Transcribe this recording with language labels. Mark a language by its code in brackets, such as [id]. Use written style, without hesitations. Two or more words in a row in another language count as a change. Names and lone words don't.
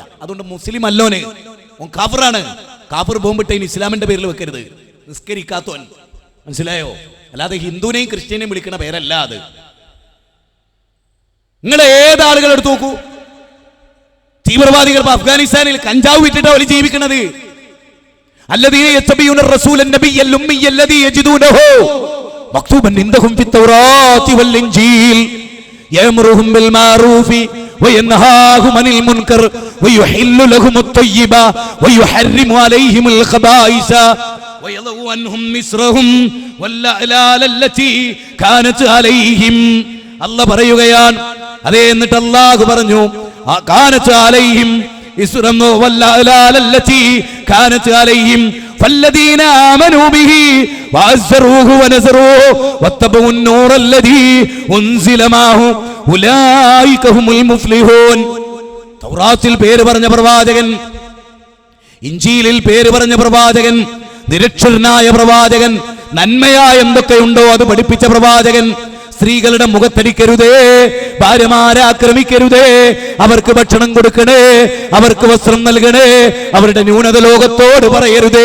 [ml] അതുകൊണ്ട് മുസ്ലിം അല്ലോന് ഓൻ കാഫറാണ്. കാഫർ ബോംബിട്ടതിന് ഇസ്ലാമിന്റെ പേരിൽ വെക്കരുത്. നിസ്കരിക്കാത്തോൻ, മനസ്സിലായോ? അല്ലാതെ ഹിന്ദുവിനെയും ക്രിസ്ത്യനെയും വിളിക്കുന്ന പേരല്ല അത്. നിങ്ങൾ ഏതാളുകൾ എടുത്തു നോക്കൂ. തീവ്രവാദികൾ അഫ്ഗാനിസ്ഥാനിൽ കഞ്ചാവ് വിറ്റിട്ട് അവർ ജീവിക്കുന്നത്. [ar] الذين يتبعون الرسول النبي الأمي الذي يجدونه مكتوبا عندهم في التوراة والإنجيل يأمرهم بالمعروف وينهاهم عن المنكر ويحل لهم الطيبات ويحرم عليهم الخبائث ويضع عنهم مصرهم والأغلال التي كانت عليهم. [ml] അല്ലാഹു പറയുകയാണ്, അതേ, എന്നിട്ട് അല്ലാഹു പറഞ്ഞു, [ar] كانت عليهم إصرهم والأغلال التي كانت عليهم فالذين آمنوا به وعزروه ونصروه واتبعوا النور الذي أنزل معه أولئك هم المفلحون. [ml] തൗറാത്തിൽ പേര് പറഞ്ഞ പ്രവാചകൻ, ഇഞ്ചീലിൽ പേര് പറഞ്ഞ പ്രവാചകൻ, നിരക്ഷരനായ പ്രവാചകൻ, നന്മയായ എന്തൊക്കെയുണ്ടോ അത് പഠിപ്പിച്ച പ്രവാചകൻ. സ്ത്രീകളുടെ മുഖത്തടിക്കരുതേ, ഭാര്യമാരെ ആക്രമിക്കരുതേ, അവർക്ക് ഭക്ഷണം കൊടുക്കണേ, അവർക്ക് വസ്ത്രം നൽകണേ, അവരുടെ ന്യൂനത ലോകത്തോട് പറയരുതേ.